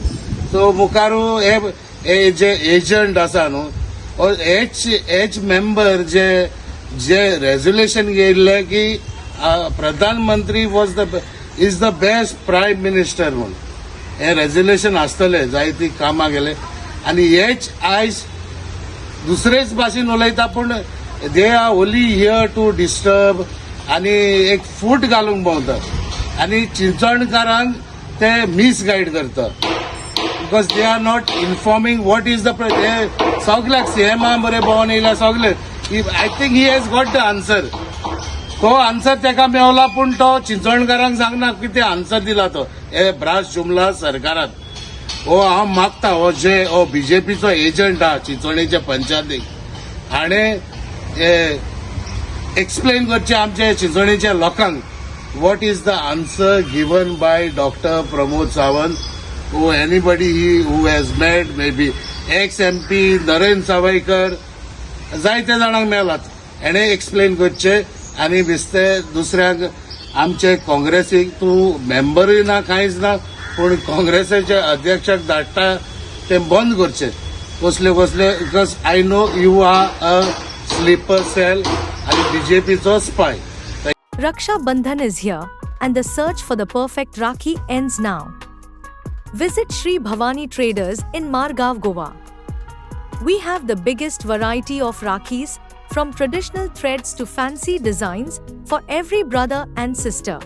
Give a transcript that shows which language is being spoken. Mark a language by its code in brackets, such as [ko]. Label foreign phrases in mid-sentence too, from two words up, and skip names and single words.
[kok] सो मुखारू हे जे एजंट आसा न्हू हेच मेंबर जे रेझोल्युशन घेयल्ले की प्रधानमंत्री [en] is the best prime minister [kok] म्हणून हे रेझोल्युशन आसतले, जायती कामां गेले आणि हेच आयज दुसरेच भाशेन उलयता. पूण [en] they are only here to disturb [kok] आणि एक फूट घालूंक भोंवतात आणि चिंचोणकारांक ते मिसगायड करतात. [en] because they are not informing what is the [kok] सगळ्याक सीएमा बरे भोंवन येयला सगळे. [en] I think he has got the answer. [kok] तो आन्सर तेका मेवला पूण तो चिंचोणकारांक सांगना कितें आन्सर दिला तो हे भ्रास जुमला सरकारान. हो हांव मागता हो बीजेपीचो एजंट आहा चिंचोणेच्या पंचायतीक हाणें एक्सप्लेन करचे आमचे चिंचोणेच्या लोकांक [en] what is the answer given by Dr. Pramod Sawant or anybody who has met, maybe ex-MP Naren Savaikar, [kok] जायते जाणांक मेळ्ळात. हेणे एक्सप्लेन करचे आनी दिसते दुसऱ्याक आमचे काँग्रेसीक तूं मेंबरूय ना कांयच ना पूण काँग्रेसाच्या अध्यक्षाक धाडटा ते बंद करचे. [en] कसले because I know you are a sleeper cell [kok] आणि बीजेपीचो स्पाय. [en] Raksha Bandhan is here, and the search for the perfect Rakhi ends now. Visit Sri Bhavani Traders in Margaon, Goa. We have the biggest variety of Rakhis, from traditional threads to fancy designs, for every brother and sister.